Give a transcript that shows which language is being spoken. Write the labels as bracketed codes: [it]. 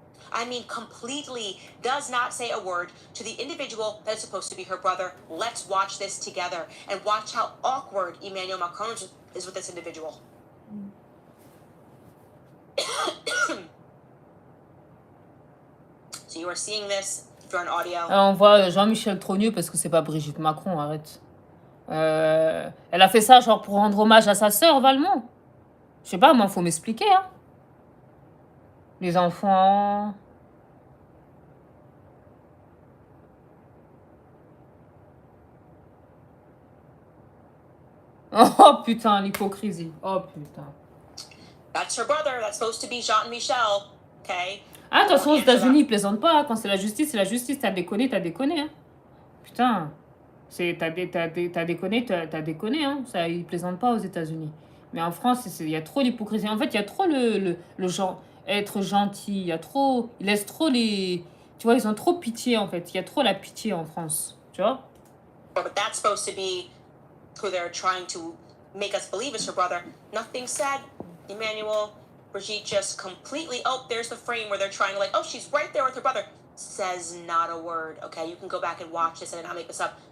[en] I mean, completely does not say a word to the individual that is supposed to be her brother. Let's watch this together and watch how awkward Emmanuel Macron is with this individual. So you are seeing this if you're on audio. [fr] Alors, on voit Jean-Michel Trogneux parce que c'est pas Brigitte Macron, arrête. Elle a fait ça genre pour rendre hommage à sa sœur, Valmont. Je sais pas, moi, faut m'expliquer, hein. Les enfants... Oh putain, l'hypocrisie. Oh putain. [en] That's her brother. That's supposed to be Jean-Michel. Okay? [fr] Ah, de toute façon, aux États-Unis, ils plaisantent pas. Hein. Quand c'est la justice, c'est la justice. T'as déconné, hein. Putain. T'as déconné, t'as déconné, hein. Ça, ils plaisantent pas aux États-Unis. Mais en France, il y a trop l'hypocrisie. En fait, il y a trop le genre, être gentil. Il y a trop... Ils laissent trop les... Tu vois, ils ont trop pitié, en fait. Il y a trop la pitié en France. Tu vois? [en] But that's supposed to be who they're trying to make us believe is her brother. Nothing said. Emmanuel, Brigitte just completely... Oh, there's the frame where they're trying to like, oh, she's right there with her brother. Says not a word, okay? You can go back and watch this and I'll make this up.